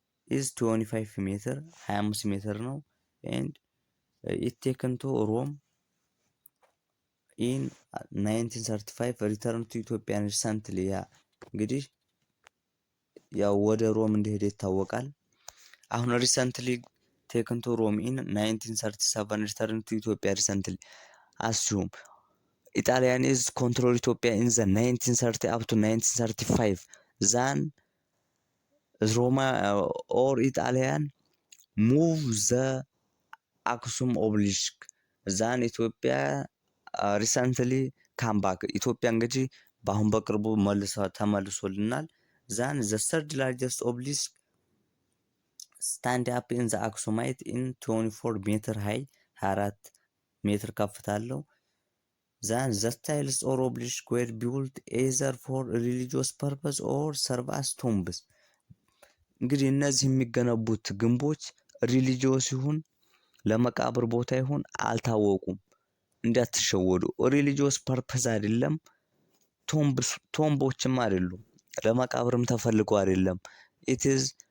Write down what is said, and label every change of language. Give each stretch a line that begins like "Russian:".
English: ኢዝ 25 ሜትር 25 ሜትር ነው። ኤንድ ኢት ቴክን ቱ ሮም ኢን 1935 ሪተርን ቱ ኢትዮጵያ ሪሰንትሊ
Amharic: እንግዲህ ያው ወደ ሮም እንደሄደ ይታወቃል።
English: አሁን ሪሰንትሊ taken to Rome in 1937, returned to Ethiopia recently. Assume Italians control Ethiopia in the 1930 up to 1935. Then Roma or Italian move the aksum obelisk. Then Ethiopia recently come back.
Amharic: ኢትዮጵያ እንግዲህ በአሁን በቅርቡ ተመልሶልናል።
English: Then the third largest obelisk stand up in the aksumite in 24 meter high
Amharic: 24 ሜትር ከፍታ አለው።
English: Then the tiles or obelisk were built either for religious purpose or serve as tombs.
Amharic: እንግዲህ እነዚህ የሚገነቡት ግንቦች ሪሊጂዮስ ይሁን ለመቃብር ቦታ ይሁን አልታወቁም። እንዳትሸወዱ። ሪሊጂዮስ ፐርፐዝ አይደለም፣ ቶምቦችም አይደሉም፣ ለመቃብርም ተፈልገው አይደለም።
English: it is